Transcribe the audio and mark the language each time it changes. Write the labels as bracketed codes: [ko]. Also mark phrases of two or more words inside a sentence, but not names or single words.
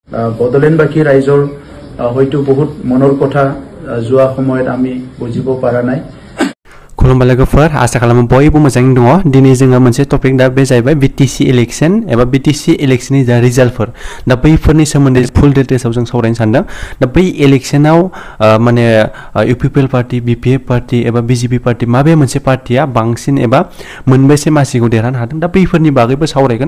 [as] বদলেনবাসী ৰাইজৰ হয়তো বহুত মনৰ কথা যোৱা সময়ত আমি বুজিব পৰা নাই। [brx] खुलुमबाय लोगोफोर आसा खालामो बयबो मोजाङै दङ। दिनै जोङो मोनसे टपिक दा बे जाहैबाय बिटिसि इलेक्शन एबा बिटिसि इलेक्शननि जा रिजाल्टफोर दा बैफोरनि सोमोन्दै [en] full details [brx] जों सावरायनो सानदों। दा बै इलेक्शनाव माने इउपिपिएल पार्टी, बिपिएफ पार्टी एबा बिजेपि पार्टी माबे मोनसे पार्टिया बांसिन एबा मोनबेसे मासिखौ देरहानो हादों दा बैफोरनि बागैबो सावरायगोन।